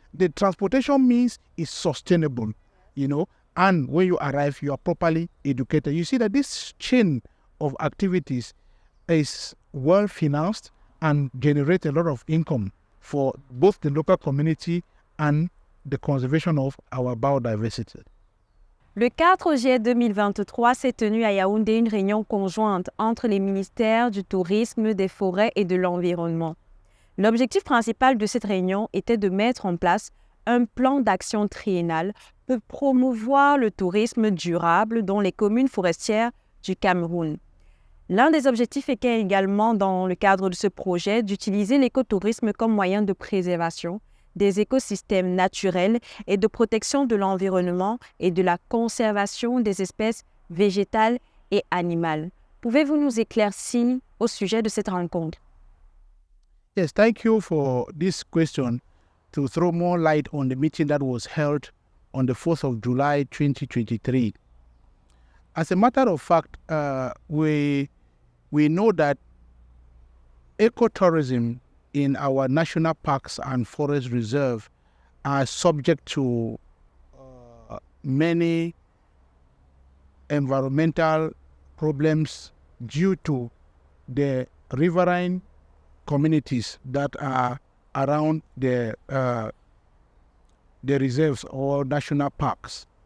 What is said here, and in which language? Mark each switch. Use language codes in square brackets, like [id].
[en] The transportation means is sustainable, and when you arrive, you are properly educated. You see that this chain of activities is well financed and generate a lot of income for both the local community and the conservation of our biodiversity. [fr] Le 4 juillet 2023 s'est tenue à Yaoundé une réunion conjointe entre les ministères du Tourisme, des Forêts et de l'Environnement. L'objectif principal de cette réunion était de mettre en place un plan d'action triennal pour promouvoir le tourisme durable dans les communes forestières du Cameroun. L'un des objectifs était également, dans le cadre de ce projet, d'utiliser l'écotourisme comme moyen de préservation des écosystèmes naturels et de protection de l'environnement et de la conservation des espèces végétales et animales. Pouvez-vous nous éclaircir au sujet de cette rencontre? [en] Yes, thank you for this question to throw more light on the meeting that was held on the 4th of July 2023. As a matter of fact, we know that ecotourism in our national parks and forest reserve are subject to many environmental problems due to the riverine communities that are around the reserves or national parks.